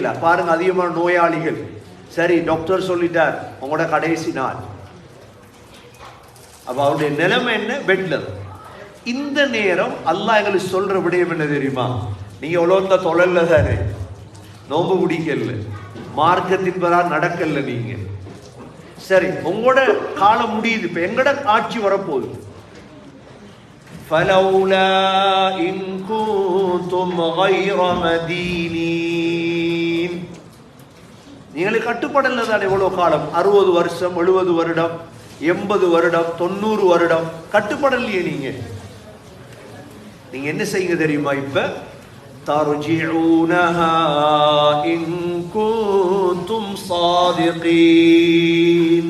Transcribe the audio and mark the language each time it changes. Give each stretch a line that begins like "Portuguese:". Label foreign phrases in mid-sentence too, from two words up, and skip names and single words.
Tamil: பாருங்க, அதிகமான நோயாளிகள், சரி டாக்டர் சொல்லிட்டார் உங்களோட கடைசி நாள், அப்ப அவருடைய நிலைமை என்ன? பெட்ல. இந்த நேரம் அல்லாஹ் எங்களுக்கு சொல்ற விடயம் என்ன தெரியுமா? நீங்க உலகத்தை தொழல்ல தானே, நோம்பு பிடிக்கல, மார்க்கத்தின் பெறா நடக்கல. நீங்க சரி, உங்களோட காலம் முடியுது, இப்ப எங்கட ஆட்சி வரப்போகுது.
Arabic: فَلَوْلَا إِن كُنتُمْ غَيْرَ مَدِينِينَ.
Tamil: நீங்களே கட்டுப்படல தானே எவ்வளவு காலம்? 60 வருஷம், 70 வருடம், 80 வருடம், 90 வருடம் கட்டுப்படலையே. நீங்க என்ன செய்யுங்க தெரியுமா? இப்ப
Arabic: ترجعونها إن كنتم صادقين.